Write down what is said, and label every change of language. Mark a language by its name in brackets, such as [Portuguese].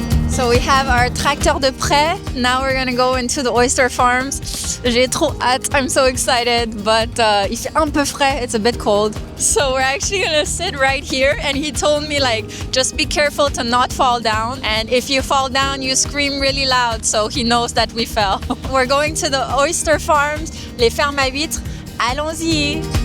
[English] So we have our [French] tracteur de près. [English] Now we're gonna go into the oyster farms. [French] J'ai trop hâte. [English] I'm so excited, but [French] il fait un peu frais. [English] It's a bit cold. So we're actually gonna sit right here. And he told me like, just be careful to not fall down. And if you fall down, you scream really loud. So he knows that we fell. We're going to the oyster farms, [French] les fermes à huîtres. Allons-y.